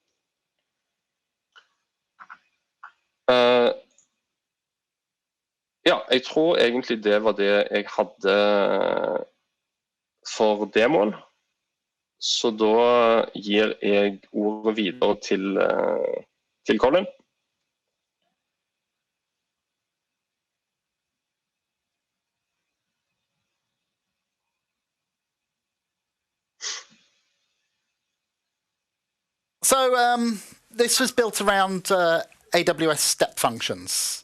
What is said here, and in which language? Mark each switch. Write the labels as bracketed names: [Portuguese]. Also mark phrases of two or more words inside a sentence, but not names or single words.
[Norwegian] Ja, jeg tror egentlig det var det jeg hadde for demoen. Så da gir jeg ordet videre til Colin. [English] So this was built around AWS Step Functions.